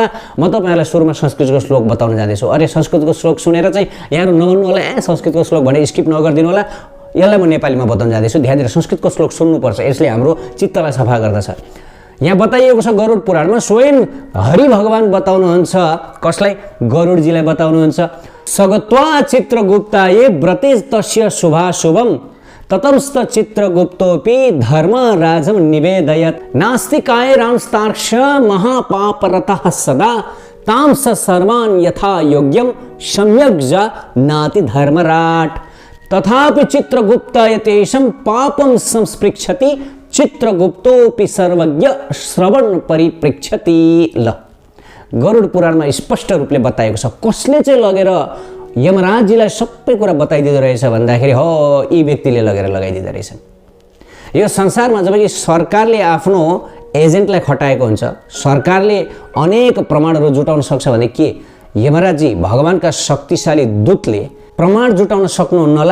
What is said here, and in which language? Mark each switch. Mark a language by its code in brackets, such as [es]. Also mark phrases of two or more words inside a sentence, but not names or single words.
[ne] म तपाईँहरूलाई सुरुमा संस्कृतको श्लोक बताउन जाँदैछु। अरे संस्कृतको श्लोक सुनेर चाहिँ यहाँहरू नभन्नु होला संस्कृतको श्लोक भने स्किप नगरिदिनु होला। यसलाई म नेपालीमा बताउन जाँदैछु। ध्यान दिएर संस्कृतको श्लोक सुन्नुपर्छ, यसले हाम्रो चित्तलाई सफा गर्दछ। यहाँ बताइएको छ गरुड पुराणमा, स्वयं हरि भगवान बताउनुहुन्छ। कसलाई? गरुडजीलाई बताउनुहुन्छ। [sa] सगत्वा चित्रगुप्ताये व्रते तस्य शुभाशुभम ततंस्त चित्रगुप्तोपि धर्मराजं निवेदयत् नास्तिकाय रांस्तार्क्ष महापापरतः सदा तांस सर्वान् यथा योग्यं सम्यक् जानाति धर्मराट तथापि चित्रगुप्तायतेषं पापं संस्पृक्षति चित्रगुप्तोपि सर्वज्ञ श्रवण परिपृक्षति। [ne] ल, गरुड पुराणमा स्पष्ट रूपले बताएको छ। कसले चाहिँ लगेर यमराजजीलाई सबै कुरा बताइदिँदो रहेछ भन्दाखेरि हो यी व्यक्तिले लगेर लगाइदिँदो रहेछन्। यो संसारमा जबकि सरकारले आफ्नो एजेन्टलाई खटाएको हुन्छ, सरकारले अनेक प्रमाणहरू जुटाउन सक्छ भने के यमराजजी भगवानका शक्तिशाली दूतले प्रमाण जुटाउन सक्नुहुन्न होला?